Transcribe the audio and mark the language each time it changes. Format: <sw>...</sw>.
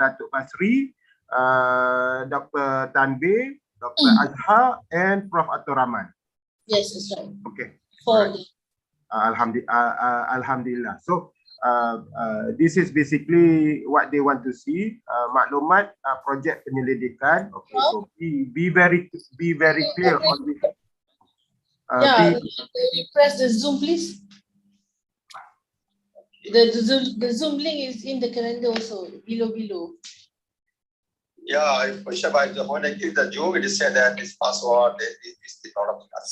<en>Datuk Basri, Dr. Tanbir, Dr. Azhar, and Prof. Atur Rahman. Yes, that's right. Okay. 4.</en> <ar>Alhamdulillah.</ar> <en>So this is basically what they want to see.</en> <ms>Maklumat projek penyelidikan.</ms> <en>Okay, so be very clear on this. Press the Zoom, please. The Zoom link is in the calendar also, below. Yeah, when I give the Zoom, it is said that this password is the product.</en>